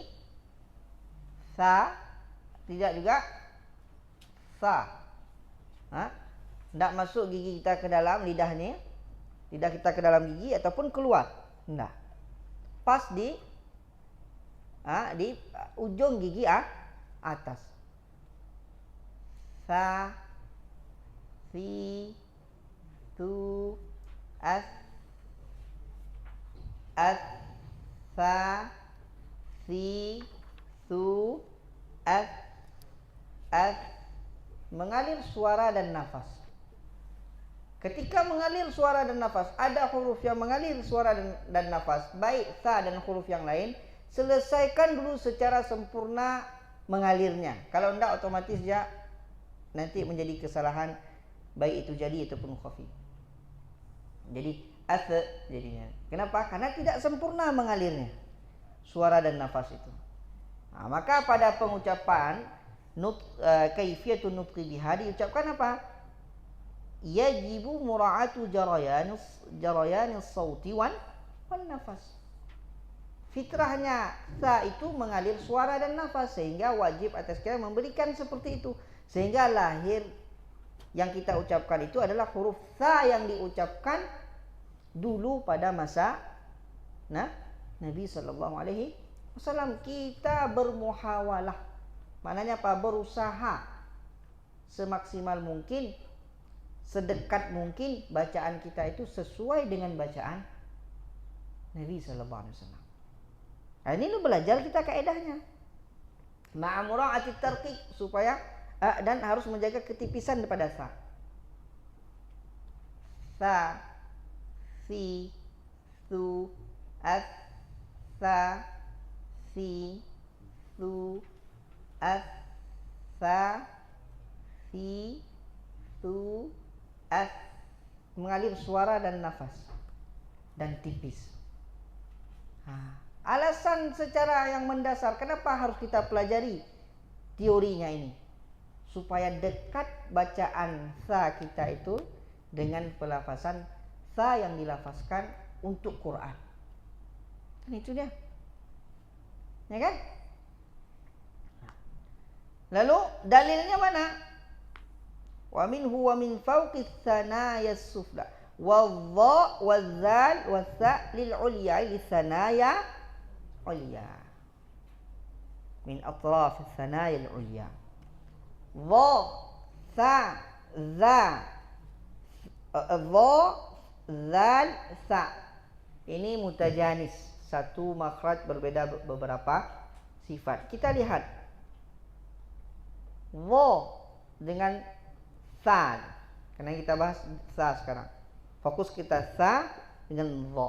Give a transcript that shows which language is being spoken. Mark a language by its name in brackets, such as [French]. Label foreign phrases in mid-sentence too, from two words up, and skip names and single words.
[Indonesian] Sa, tidak juga. Sa. Tidak masuk gigi kita ke dalam lidah ni. Lidah kita ke dalam gigi ataupun keluar. Tidak. Pas di ujung gigi atas. Sa, si, tu, as, sa, si, tu, as, mengalir suara dan nafas. Ketika mengalir suara dan nafas, ada huruf yang mengalir suara dan nafas, baik sa dan huruf yang lain, selesaikan dulu secara sempurna mengalirnya. Kalau tidak, otomatis dia nanti menjadi kesalahan, baik itu jadi ataupun khafi. Jadi jadinya. Kenapa? Karena tidak sempurna mengalirnya suara dan nafas itu. Maka pada pengucapan [Arabic] كيفية النطق بها [Indonesian] diucapkan apa? [Arabic] يجب مراعاة جريان الصوت والنفس. [Indonesian] Fitrahnya sa itu mengalir suara dan nafas, sehingga wajib atas kita memberikan seperti itu, sehingga lahir yang kita ucapkan itu adalah huruf sa yang diucapkan dulu pada masa Nabi [Arabic] صلى الله عليه وسلم. [Indonesian] Kita bermuhawalah, maknanya apa? Berusaha semaksimal mungkin, sedekat mungkin bacaan kita itu sesuai dengan bacaan Nabi [Arabic] صلى الله عليه وسلم. [Indonesian] Ini lu belajar kita kaedahnya. [Arabic] مع مراعاة ترقيق, [Indonesian] supaya dan harus menjaga ketipisan daripada sa. Sa, si, tu, as, sa, si, tu, as, sa, si, tu, as. Mengalir suara dan nafas dan tipis. Alasan secara yang mendasar kenapa harus kita pelajari teorinya ini, supaya dekat bacaan sa kita itu dengan pelafazan sa yang dilafazkan untuk Quran. Kan itu dia. Ya kan? Lalu dalilnya mana? [Arabic] ومنه ومن فوق الثنايا السفلى والظاء والذال والثاء للعليا للثنايا العليا من أطراف الثنايا العليا. Dha, sa, za, dha, zal, sa. [Indonesian] Ini mutajanis, satu makhraj berbeda beberapa sifat. Kita lihat dha dengan sa, karena kita bahas sa sekarang. Fokus kita sa dengan dha.